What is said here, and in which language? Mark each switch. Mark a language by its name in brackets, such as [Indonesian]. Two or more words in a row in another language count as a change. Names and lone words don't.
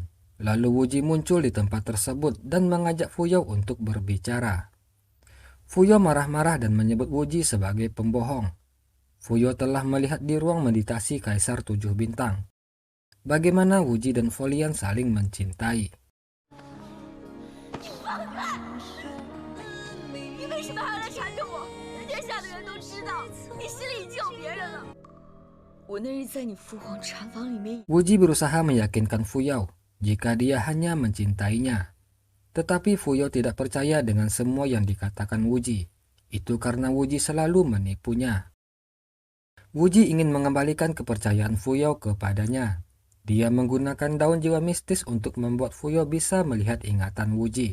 [Indonesian] Lalu Wuji muncul di tempat tersebut dan mengajak Fuyao untuk berbicara. Fuyao marah-marah dan menyebut Wuji sebagai pembohong. Fuyao telah melihat di ruang meditasi Kaisar 7 bintang bagaimana Wuji dan Folian saling mencintai. [Chinese] 你为什么还要来缠着我？天下的人都知道你心里已经有别人了。我那日在你父皇禅房里面， [Indonesian] Wuji berusaha meyakinkan Fuyao jika dia hanya mencintainya. Tetapi Fuyao tidak percaya dengan semua yang dikatakan Wuji. Itu karena Wuji selalu menipunya. Wuji ingin mengembalikan kepercayaan Fuyao kepadanya. Dia menggunakan daun jiwa mistis untuk membuat Fuyao bisa melihat ingatan Wuji.